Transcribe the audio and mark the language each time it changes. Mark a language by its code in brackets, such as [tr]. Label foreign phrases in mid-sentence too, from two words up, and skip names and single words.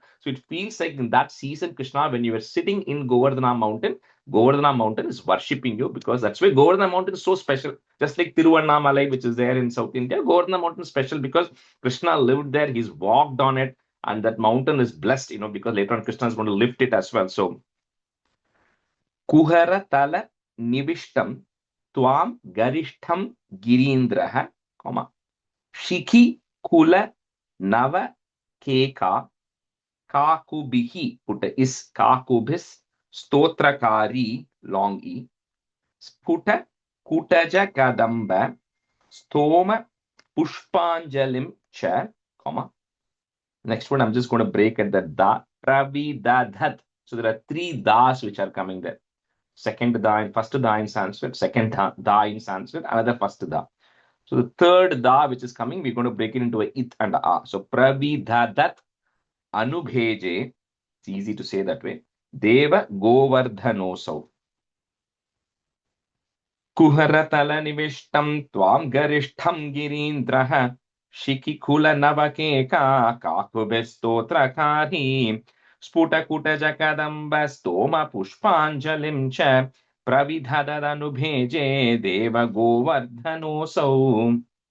[en] So it feels like in that season, Krishna, when you were sitting in Govardhana mountain is worshipping you, because that's why Govardhana mountain is so special. Just like Tiruvannamalai, which is there in South India, Govardhana mountain is special because Krishna lived there, he's walked on it, and that mountain is blessed, because later on Krishna is going to lift it as well. So, [sa] कुहर तल निविष्टं त्वं गरिष्ठं गिरीन्द्रः, शिखि कुल नव केका काकुभिः, [en] put is [sa] काकुभिः स्तोत्रकारी, [en] long E, [sa] स्फुट कुटज कदम्ब स्तोम पुष्पाञ्जलिं च, [en] next one I'm just going to break at the [sa] द प्रविदधत्. [en] So there are 3 Das which are coming there. Second Da, first Da in Sanskrit, second Da in Sanskrit, another first Da. So the third Da which is coming, we're going to break it into a It and a A. So [sa] प्रविदधत् अनुभेजे, [en] it's easy to say that way. [sa] देव गोवर्धनोऽसौ. कुहरतल निविष्टं त्वं गरिष्ठं गिरीन्द्रः शिखिकुल नवकेका काकुभिस्तोत्रकारी स्फुट जकदम्ब स्तोम पुष्पाञ्जलिं च प्रविदधदनुभेजे देव गोवर्धनोऽसौ.